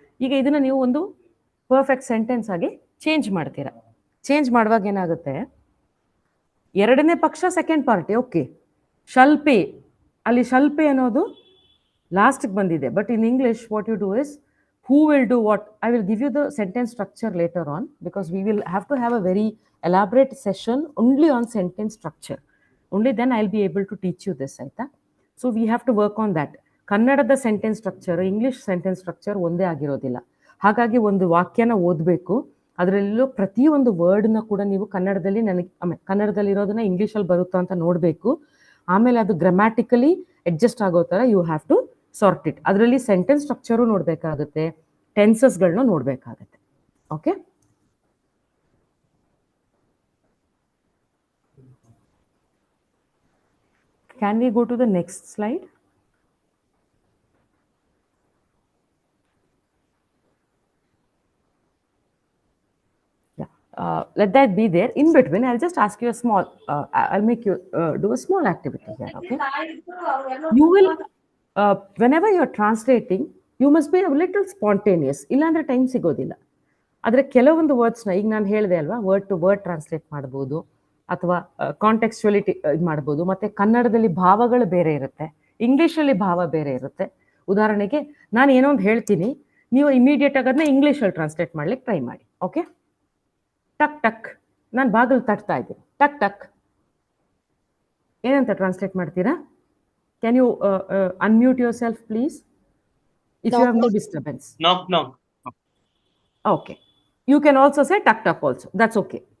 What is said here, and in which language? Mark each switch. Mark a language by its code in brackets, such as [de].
[kn] ಈಗ ಇದನ್ನ ನೀವು ಒಂದು ಪರ್ಫೆಕ್ಟ್ ಸೆಂಟೆನ್ಸ್ ಆಗಿ ಚೇಂಜ್ ಮಾಡ್ತೀರಾ. ಚೇಂಜ್ ಮಾಡುವಾಗ ಏನಾಗುತ್ತೆ, ಎರಡನೇ ಪಕ್ಷ second party, okay, shall pay, ಅಲ್ಲಿ ಶಲ್ ಪೇ ಅನ್ನೋದು ಲಾಸ್ಟ್ಗೆ ಬಂದಿದೆ. [en] But in English what you do is who will do what. I will give you the sentence structure later on, because we will have to have a very elaborate session only on sentence structure. Only then I'll be able to teach you this, ಆಯ್ತಾ? So we have to work on that. [kn] ಕನ್ನಡದ sentence structure, English sentence structure ಒಂದೇ ಆಗಿರೋದಿಲ್ಲ. ಹಾಗಾಗಿ ಒಂದು ವಾಕ್ಯನ ಓದಬೇಕು, ಅದರಲ್ಲೂ ಪ್ರತಿಯೊಂದು ವರ್ಡ್ನ ಕೂಡ ನೀವು ಕನ್ನಡದಲ್ಲಿ ಕನ್ನಡದಲ್ಲಿ ಇರೋದನ್ನ ಇಂಗ್ಲೀಷಲ್ಲಿ ಬರುತ್ತಾ ಅಂತ ನೋಡಬೇಕು. ಆಮೇಲೆ ಅದು ಗ್ರಾಮ್ಯಾಟಿಕಲಿ ಅಡ್ಜಸ್ಟ್ ಆಗೋ ಥರ [en] You have to sort it. [kn] ಅದರಲ್ಲಿ sentence structure ನೋಡಬೇಕಾಗುತ್ತೆ, ಟೆನ್ಸಸ್ಗಳನ್ನ ನೋಡಬೇಕಾಗುತ್ತೆ. [en] Okay, can we go to the next slide? Let that be there. In between, I'll just ask you a small, I'll make you do a small activity here, okay? You will, whenever you're translating, you must be a little spontaneous. [kn] ಇಲ್ಲಾಂದ್ರೆ time ಸಿಗೋದಿಲ್ಲ. ಆದರೆ ಕೆಲವೊಂದು ವರ್ಡ್ಸ್ನ ಈಗ ನಾನು ಹೇಳಿದೆ ಅಲ್ವಾ, word to word translate ಮಾಡ್ಬೋದು, ಅಥವಾ ಕಾಂಟೆಕ್ಸ್ಚುಯಾಲಿಟಿ ಇದು ಮಾಡ್ಬೋದು. ಮತ್ತು ಕನ್ನಡದಲ್ಲಿ ಭಾವಗಳು ಬೇರೆ ಇರುತ್ತೆ, ಇಂಗ್ಲೀಷಲ್ಲಿ ಭಾವ ಬೇರೆ ಇರುತ್ತೆ. ಉದಾಹರಣೆಗೆ ನಾನು ಏನೋ ಒಂದು ಹೇಳ್ತೀನಿ, ನೀವು ಇಮಿಡಿಯೇಟ್ ಆಗಿ ಅದನ್ನ ಇಂಗ್ಲೀಷಲ್ಲಿ ಟ್ರಾನ್ಸ್ಲೇಟ್ ಮಾಡ್ಲಿಕ್ಕೆ ಟ್ರೈ ಮಾಡಿ. ಓಕೆ, ಟಕ್ ಟಕ್, ನಾನು ಬಾಗಿಲು ತಟ್ತಾ ಇದ್ದೀನಿ, ಟಕ್ ಟಕ್ ಏನಂತ ಟ್ರಾನ್ಸ್ಲೇಟ್ ಮಾಡ್ತೀರಾ? [en] Can you unmute yourself please if you have no disturbance? Knock knock. Okay, you can also say tuck tuck also, that's okay.